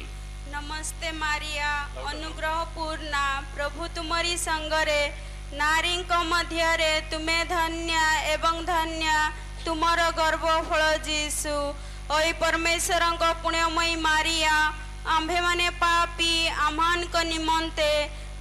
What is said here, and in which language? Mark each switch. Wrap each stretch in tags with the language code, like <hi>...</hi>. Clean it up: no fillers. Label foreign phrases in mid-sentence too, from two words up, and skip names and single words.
<or>ନମସ୍ତେ ମାରିଆ, ଅନୁଗ୍ରହ ପୂର୍ଣ୍ଣା, ପ୍ରଭୁ ତୁମରୀ ସଙ୍ଗରେ, नारीଙ୍କ ମଧ୍ୟରେ ତୁମେ ଧନ୍ୟ ଏବଂ ଧନ୍ୟ ତୁମର ଗର୍ଭଫଳ ଯୀଶୁ. ଓଇ ପରମେଶ୍ୱରଙ୍କ ପୁଣ୍ୟମୟୀ ମାରିଆ, ଆମ୍ଭେମାନେ ପାପୀ, ଆମ୍ଭମାନଙ୍କ ନିମନ୍ତେ</or>